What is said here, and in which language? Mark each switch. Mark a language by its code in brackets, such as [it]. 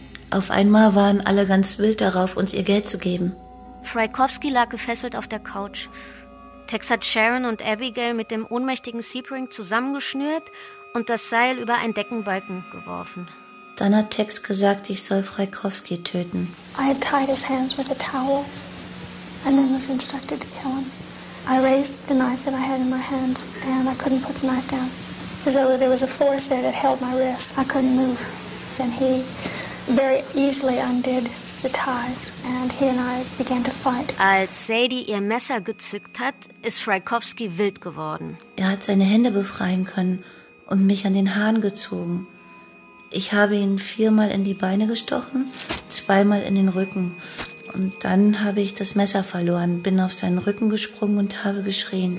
[de] Auf einmal waren alle ganz wild darauf, uns ihr Geld zu geben. Frajkowski lag gefesselt auf der Couch. Tex hat Sharon und Abigail mit dem ohnmächtigen Sebring zusammengeschnürt und das Seil über einen Deckenbalken geworfen. Dann hat Tex gesagt, ich soll Frajkowski töten. [en] I had tied his hands with a towel and then was instructed to kill him. I raised the knife that I had in my hand and I couldn't put the knife down. As though there was a force there that held my wrist. I couldn't move. Then he very easily undid the ties and he and I began to fight. [de] Als Sadie ihr Messer gezückt hat, ist Frajkowski wild geworden. Er hat seine Hände befreien können und mich an den Haaren gezogen. Ich habe ihn 4-mal in die Beine gestochen, 2-mal in den Rücken. Und dann habe ich das Messer verloren, bin auf seinen Rücken gesprungen und habe geschrien.